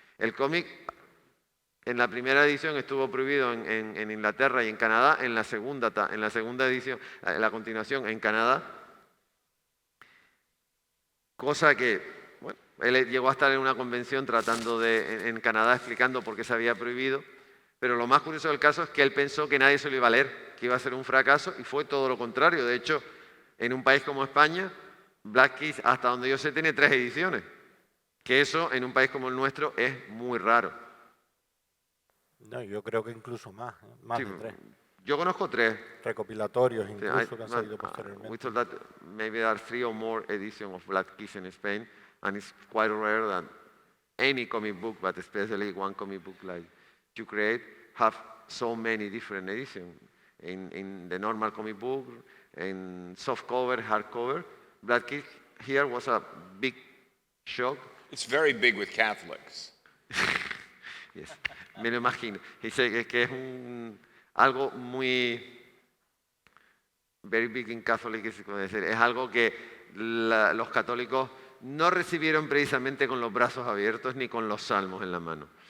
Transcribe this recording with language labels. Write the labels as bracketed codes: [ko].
[es] El cómic en la primera edición estuvo prohibido en Inglaterra y en Canadá, en la segunda edición, en la continuación en Canadá, cosa que, bueno, él llegó a estar en una convención en Canadá explicando por qué se había prohibido, pero lo más curioso del caso es que él pensó que nadie se lo iba a leer, que iba a ser un fracaso, y fue todo lo contrario. De hecho, en un país como España, Black Kiss, hasta donde yo sé, tiene 3 ediciones, que eso en un país como el nuestro es muy raro. No, yo creo que incluso más Sí, de 3. Yo conozco 3. Recopilatorios incluso que han salido posteriormente. [en] We thought that maybe there are 3 or more editions of Black Kiss in Spain, and it's quite rare that any comic book, but especially one comic book like you create, have so many different editions. In the normal comic book, in soft cover, hardcover, Black Kiss here was a big shock. It's very big with Catholics. [es] Yes, me lo imagino. Dice que es algo muy [en] very big in Catholic, [es] es algo que los católicos no recibieron precisamente con los brazos abiertos ni con los salmos en la mano.